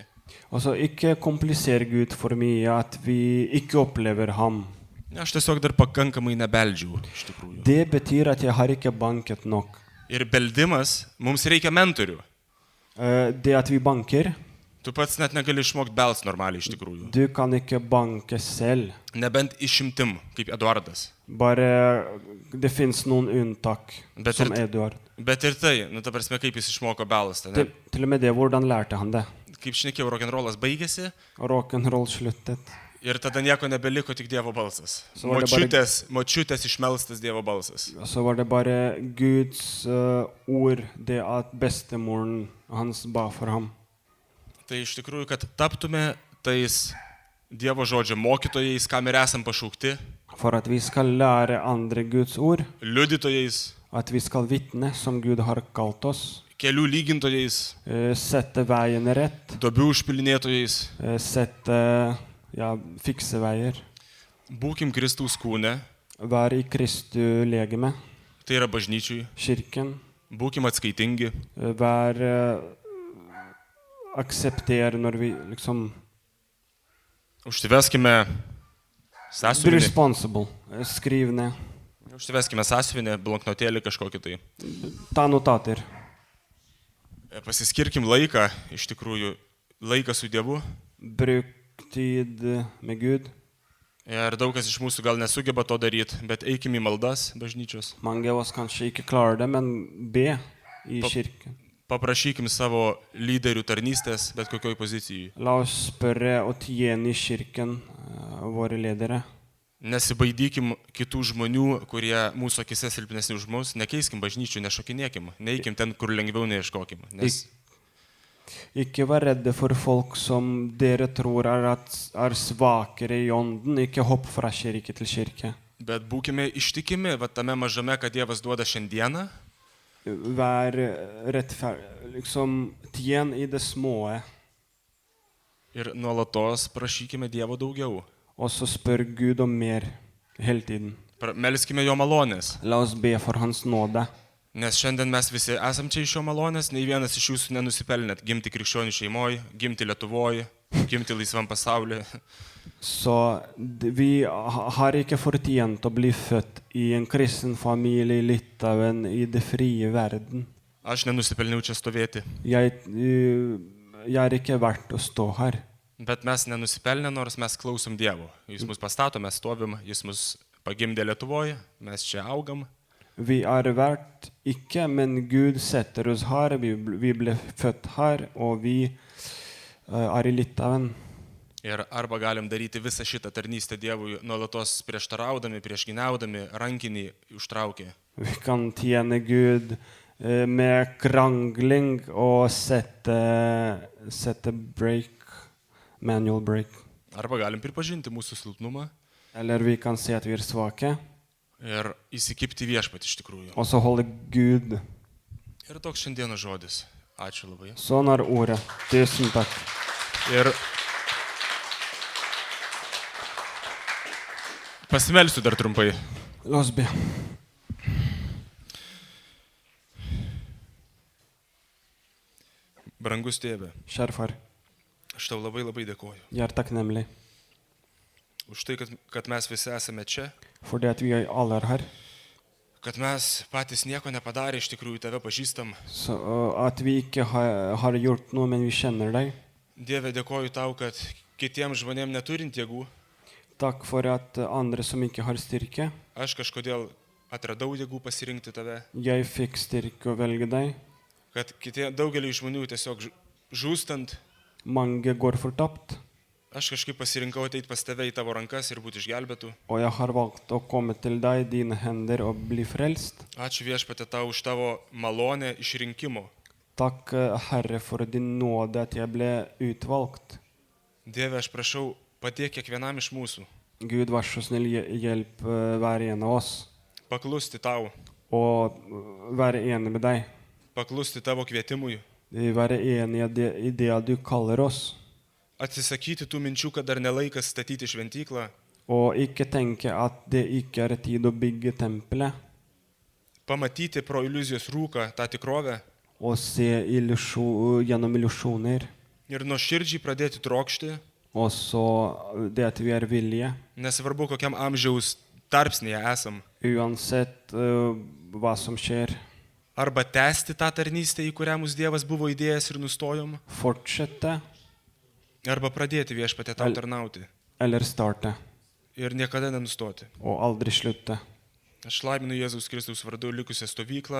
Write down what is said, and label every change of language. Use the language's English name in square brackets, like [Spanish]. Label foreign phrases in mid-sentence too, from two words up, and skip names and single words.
[Norwegian] Altså, ikke kompliser Gud for mye at vi ikke opplever ham. [Lithuanian] Aš tiesiog dar pakankamai nebeldžiau, iš tikrųjų. [Norwegian] Det betyr at jeg har ikke banket nok. [Lithuanian] Ir beldimas, mums reikia mentorių. [Norwegian] Det at vi banker, [Lithuanian] Tu pats net negali išmokti belst normaliai, iš tikrųjų. [Norwegian] du kan ikke banke selv. [Lithuanian] Nebent išimtim, kaip Eduardas. [Norwegian] Bare det finnes noen unntak, [Lithuanian] Bet [Norwegian] som [Lithuanian] ir- Eduard. Bet ir tai, ta prasme, kaip jis išmoko belstą. Ne? [Norwegian] Til og med det, hvordan lærte han det? [Lithuanian] Kaip šnekėjau, rock'n'rollas baigėsi [Norwegian] Rock'n'roll sluttet. [Lithuanian] ir tada nieko nebeliko, tik Dievo balsas. [Norwegian] Så var det bare- [Lithuanian] Močiutės išmelstas Dievo balsas. [Norwegian] Og så var det bare Guds ord, det at bestemoren hans ba for ham. [Lithuanian] Tai iš tikrųjų, kad taptume tais Dievo žodžio mokytojais, kam ir esam pašaukti, [Norwegian] For at vi skal lære andre Guds ord, [Lithuanian] liudytojais, [Norwegian] at vi skal vitne som Gud har kalt oss, [Lithuanian] kelių lygintojais, [Norwegian] sette veien rett, [Lithuanian] duobių užpilinėtojais. [Norwegian] fikse veier. [Lithuanian] Būkim Kristaus kūne, [Norwegian] Vær i Kristu legeme, [Lithuanian] tai yra bažnyčiui. [Norwegian] kirken. [Lithuanian] Būkim atskaitingi, [Norwegian] Vær aksepter når vi liksom [Lithuanian] užsiveskime Be sąsiuvinį, [Norwegian] responsible. Skriv ned. [Lithuanian] bloknotėlį kažkokį tai. [Norwegian] Ta notater. [Lithuanian] Pasiskirkim laiką, iš tikrųjų, laiką su Dievu. [Norwegian] Bruk tid med Gud. [Lithuanian] Ir daug kas iš mūsų gal nesugeba to daryti, bet eikime į maldas bažnyčios. [Norwegian] Mange av oss kanskje ikke klarer det, men be i kirken. [Lithuanian] Paprašykim savo lyderių tarnystės, bet kokioj pozicijai. [Norwegian] La oss spørre og tjene i kirken våre ledere. [Lithuanian] Nesibaidykim kitų žmonių, kurie mūsų akise silpnesni už mus, nekeiskim bažnyčių, nešokinėkim, neeikim ten, kur lengviau neieškokim. Nes [Norwegian] Ikke vær redde for folk som dere tror er svakere i ånden. Ikke hopp fra kirke til kirke. [Lithuanian] Bet būkime ištikimi, va tame mažame, kad Dievas duoda šiandieną. [Norwegian] Vær liksom tjen i det små. [Lithuanian] Ir nuolatos prašykime Dievo daugiau. [Norwegian] Og så spør Gud om mer hele tiden. [Lithuanian] Melskime jo malonės. [Norwegian] La oss be for hans nåde. [Lithuanian] Nes šiandien mes visi esam čia iš jo malonės, nei vienas iš jūsų nenusipelnėt gimti krikščionių šeimoje, gimti Lietuvoje, gimti laisvam pasaulyje. [Norwegian] Så vi har ikke fortjent å bli født i en kristen familie i Litauen i det frie verden. [Lithuanian] Aš nenusipelniau čia stovėti. [Norwegian] Jeg er ikke verdt å stå her. [Lithuanian] Bet mes nenusipelnė, nors mes klausom Dievo. Jis mus pastato, mes stovim, jis mus pagimdė Lietuvoje, mes čia augam. [Norwegian] Vi er verdt ikke, men Gud setter oss her. Vi ble født her, og vi er i Litauen. [Lithuanian] Ir arba galim daryti visą šitą tarnystę Dievui, nuolatos prieštaraudami, priešgyniaudami, rankinį užtraukę. [Norwegian] Vi kan tjene Gud med krangling og sette break, [English] manual break. [Lithuanian] Arba galim pripažinti mūsų silpnumą. [Norwegian] Eller vi kan se at vi er svake. [Lithuanian] Ir įsikipti viešpatį iš tikrųjų. [Norwegian] Og så holde Gud. [Lithuanian] Ir toks šiandienos žodis. Ačiū labai. [Norwegian] Sånn er ordet. Tusen takk. [Lithuanian] Ir pasimelsiu dar trumpai. [Norwegian] La oss be. [Lithuanian] Brangus tėve, [Norwegian] Kjære far, [Lithuanian] aš tau labai dėkoju. [Norwegian] jeg er takknemlig [Lithuanian] Už tai, kad mes visi esame čia. [Norwegian] for det at vi alle er her. [Lithuanian] Kad mes patys nieko nepadarė, iš tikrųjų tave pažįstam. [Norwegian] Så at vi ikke har gjort noe, men vi kjenner deg. [Lithuanian] Dieve, dėkoju tau, kad kitiems žmonėms neturint jėgų, [Norwegian] Takk for at andre som ikke har styrke, [Lithuanian] aš kažkodėl atradau jėgų pasirinkti tave. [Norwegian] jeg fikk styrke å velge deg. [Lithuanian] Kad daugelį žmonių tiesiog žūstant, [Norwegian] Mange går fortapt, [Lithuanian] aš kažkaip pasirinkau ateiti pas tave į tavo rankas ir būti išgelbėtų. [Norwegian] og jeg har valgt å komme til deg, dine hender, og bli frelst. [Lithuanian] Ačiū viešpatie tau už tavo malonę išrinkimo. [Norwegian] Takk, Herre, for din nåde at jeg ble utvalgt. [Lithuanian] Dieve, aš prašau, padėk kiekvienam iš mūsų [Norwegian] Gud, vær så snill, hjelp hver en av oss, [Lithuanian] paklusti tau, [Norwegian] og være enig med deg. [Lithuanian] paklusti tavo kvietimui, [Norwegian] Være enig i det du kaller oss, [Lithuanian] atsisakyti tų minčių, kad dar nelaikas statyti šventyklą, [Norwegian] og ikke tenke at det ikke er tid å bygge tempelet, [Lithuanian] pamatyti pro iliuzijos rūką tą tikrovę [Norwegian] og se gjennom illusjoner, [Lithuanian] ir nuoširdžiai pradėti trokšti, [Norwegian] og så det at vi er villige, [Lithuanian] nesvarbu kokiam amžiaus tarpsnėje esam, [Norwegian] uansett hva som skjer, [Lithuanian] arba tęsti tą tarnystę, į kurią mūsų Dievas buvo įdėjęs ir nustojom, [Norwegian] fortsette [Lithuanian] arba pradėti viešpatie tau tarnauti [Norwegian] eller starte, [Lithuanian] ir niekada nenustoti. [Norwegian] og aldri slutte. [Lithuanian] Aš laiminu Jėzaus Kristaus vardu likusią stovyklą,